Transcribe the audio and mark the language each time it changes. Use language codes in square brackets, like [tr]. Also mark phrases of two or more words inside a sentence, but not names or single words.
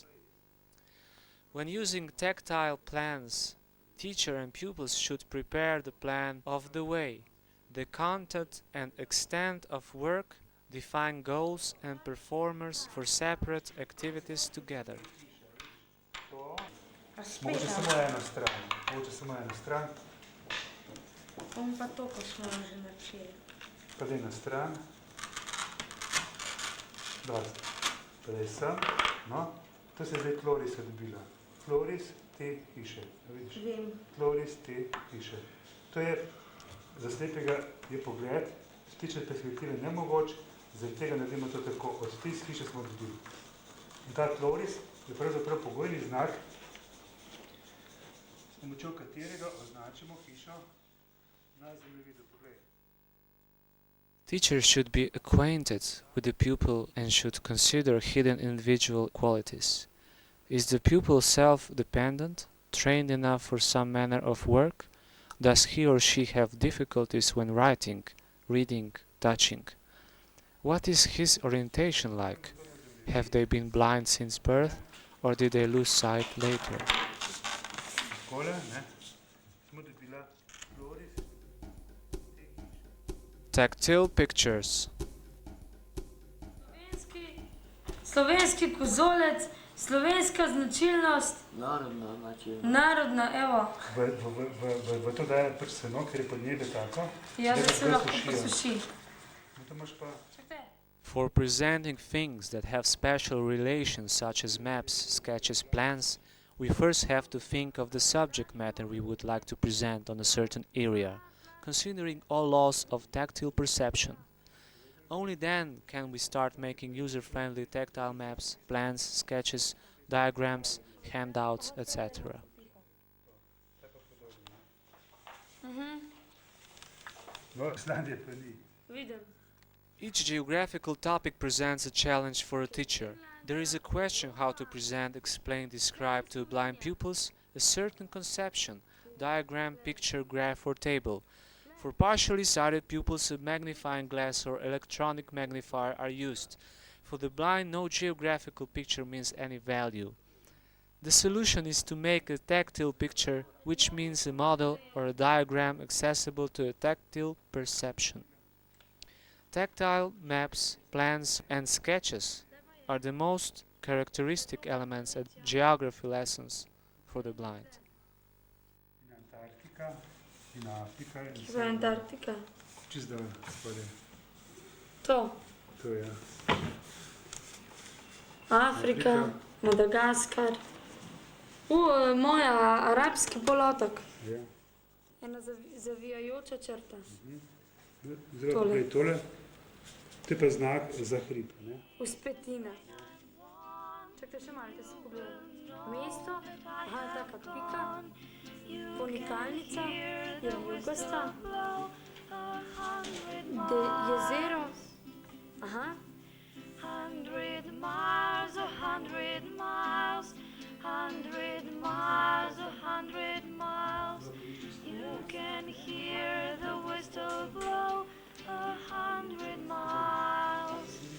[en] When using tactile plans, teacher and pupils should prepare the plan of the way, the content and extent of work, define goals and performers for separate activities together. [sl] Mogoče samo eno stran. Pa to, ko smo že načeli. Pa daj na stran. Dosti. Pa daj sem. No, to se je zdaj tloris dobila. Tloris te hiše. Vidiš? Vem. Tloris te hiše. To je, za slepega je pogled, z tiče perspektive nemogoč, zaradi tega naredimo to tako. Od te hiše smo dobili. In ta tloris je pravzaprav pogojni znak, s pomočjo katerega označimo hišo na zemljevidu. [en] Teachers should be acquainted with the pupil and should consider hidden individual qualities. Is the pupil self-dependent? trained enough for some manner of work? Does he or she have difficulties when writing, reading, touching? What is his orientation like? Have they been blind since birth, or did they lose sight later? Tactile pictures. [sl] Slovenski kozolec, slovenska značilnost. Narodna, evo. V to daje pač seno, ker je podnebje tako, Ja, da se lahko posušijo. posuši. To imaš pa [en] For presenting things that have special relations such as maps, sketches, plans, we first have to think of the subject matter we would like to present on a certain area, considering all laws of tactile perception. Only then can we start making user-friendly tactile maps, plans, sketches, diagrams, handouts, etc. [sl] no, Islandije pa ni. Vidim. [en] Each geographical topic presents a challenge for a teacher. There is a question how to present, explain, describe to blind pupils a certain conception, diagram, picture, graph or table. For partially sighted pupils, a magnifying glass or electronic magnifier are used. For the blind, no geographical picture means any value. The solution is to make a tactile picture, which means a model or a diagram accessible to a tactile perception. Tactile maps, plans and sketches are the most characteristic elements at geography lessons for the blind. [sl] In Antarktika, in Afrika. Kje je Antarktika? Čist dol, spodaj. To. To je. Afrika, Madagaskar. Moja arabski polotok. Ja. Ena zavijajoča črta. Zdaj Tole. tukaj tole. To je pa znak za hrib, ne? Vzpetina. Čakaj še malo, da se pogledam. Mesto, aha, taka pika, ponikalnica, je jugasta, jezero, aha. [en] 100 miles, 100 miles, 100 miles, 100 miles. You can hear the whistle blow 100 miles.